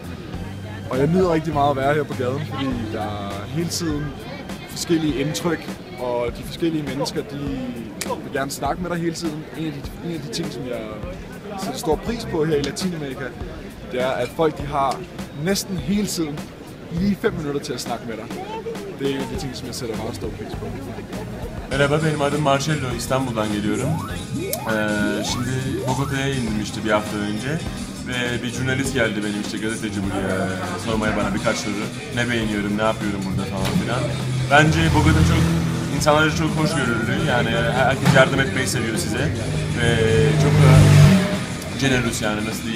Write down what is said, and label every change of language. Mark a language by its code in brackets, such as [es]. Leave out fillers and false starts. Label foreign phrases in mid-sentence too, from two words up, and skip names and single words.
[da] Og jeg nyder rigtig meget at være her på gaden, fordi der er hele tiden forskellige indtryk, og de forskellige mennesker, de vil gerne snakke med dig hele tiden. En af de ting, som jeg sætter stor pris på her i Latinamerika, det er, at folk de har næsten hele tiden lige 5 minutter til at snakke med dig. Det er en af de ting, som jeg sætter meget stor pris på. [tr] Merhaba, benim adım Marcello, İstanbul'dan geliyorum. Şimdi Bogota'ya inmişti bir hafta önce ve bir jurnalist geldi benim gazeteci buraya sormaya bana birkaç soru. Ne beğeniyorum, ne yapıyorum burada falan filan. Bence Bogota insanları çok hoşgörülü, yani herkes yardım etmeyi seviyor size ve çok da generous, yani nasıl diyeyim.